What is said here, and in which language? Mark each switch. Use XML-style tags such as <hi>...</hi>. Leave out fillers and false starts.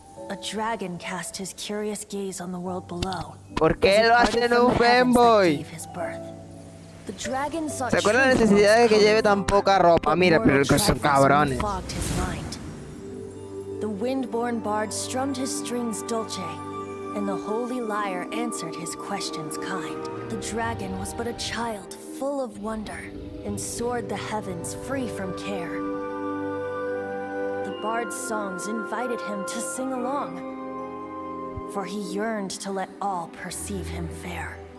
<en>A dragon cast his curious gaze on the world below.</en> <es>¿Por qué lo hacen un fanboy? ¿Se acuerdan la necesidad de que lleve tan poca ropa? Mira, pero que son cabrones.</es> <en>The wind-born bard strummed his strings dulce, and the holy lyre answered his questions kind. The dragon was but a child full of wonder, and soared the heavens free from care. The bard's songs invited him to sing along, for he yearned to let all perceive him fair.</en>